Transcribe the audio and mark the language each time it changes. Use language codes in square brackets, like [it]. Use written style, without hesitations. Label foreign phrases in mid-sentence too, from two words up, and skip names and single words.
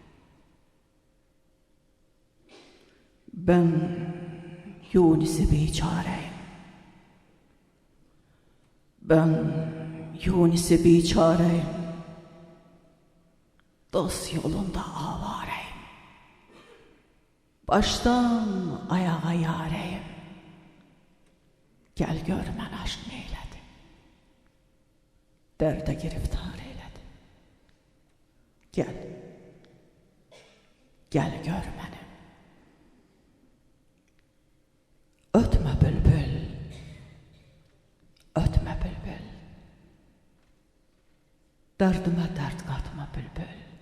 [tr] Ben Yunus-i biçareyim, ben Yunus-i biçareyim, dost yolunda avareyim, baştan ayağa yareyim. [az] Gel gör mən aşk neylədi, dərdə giriftar eylədi. Gel, gel gör məni. Ötmə bülbül, ötmə bülbül, dərdimə dərd qatma bülbül.